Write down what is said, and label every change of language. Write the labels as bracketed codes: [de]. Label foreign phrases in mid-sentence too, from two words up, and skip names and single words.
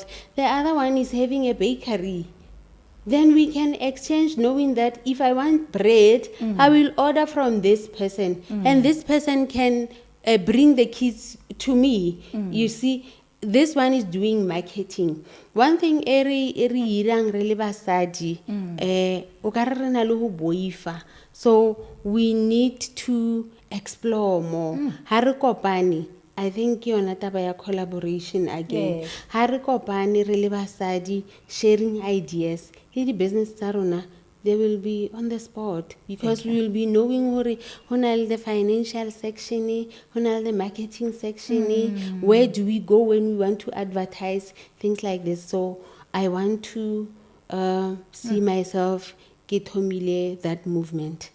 [en] The other one is having a bakery. Then we can exchange, knowing that if I want bread, I will order from this person, and this person can bring the kids to me. You see, this one is doing marketing. One thing [st] eri irang re le basadi o ka re re na le ho boifa. [en] So we need to explore more. [st] Ha re kopane, [en] I think [st] yona taba ya [en] collaboration again. Yes. [st] Ha re kopane re le basadi [en] sharing ideas. [st] Le di business tsa rona, [en] they will be on the spot because we will be knowing the financial section, the marketing section, where do we go when we want to advertise, things like this. So I want to see myself get homile that movement.